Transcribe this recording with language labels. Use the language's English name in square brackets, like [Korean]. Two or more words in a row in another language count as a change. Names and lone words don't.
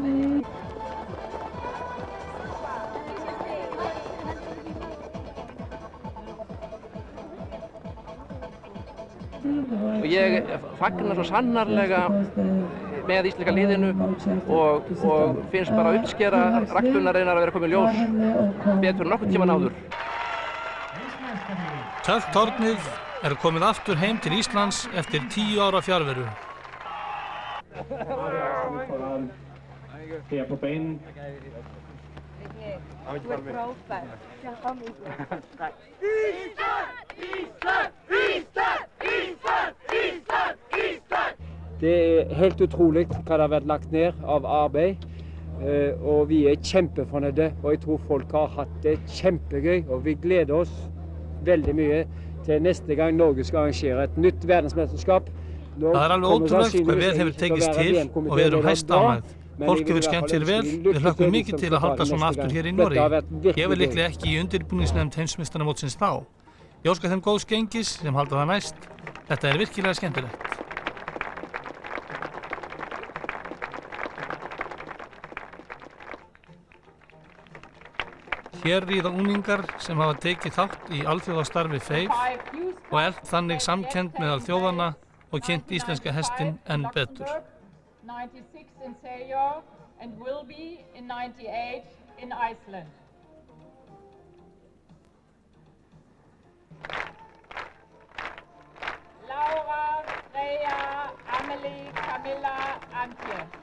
[Icelandic] Og ég fagnar svo sannarlega með íslenska liðinu og finnst bara uppskera ræktunarinnar að vera komið ljós betur en nokkurn tímann áður. Töltornið komið aftur heim til Íslands eftir 10 ára fjarveru. [Norwegian] Her på banen. Det helt utroligt hva det har vært lagt ned av arbeid, og vi kjempefornøyde, og jeg tror folk har hatt det kjempegøy, og vi gleder oss veldig mye til neste gang Norge skal arrangere et nytt verdensmesterskap. [Icelandic] Það alveg ótrúlegt hvað vel hefur tekist til og við erum hæstánægð. Fólk hefur skemmt sér vel, við hlökkum mikið til að halda svona aftur hér í Noregi. Ég var líklega ekki í undirbúningsnefnd heimsmeistaramótsins þá. Ég óska þeim góðs gengis sem halda það næst. Þetta virkilega skemmtilegt. Hér ríða unglingar sem hafa tekið þátt í alþjóðastarfi FEIF og eflt þannig samkennd meðal þjóðanna og kynnt íslenska hestinn enn betur. [English] 96 in Seljord and will be in 98 in Iceland. Laura, Freya, Amelie, Camilla, Antje.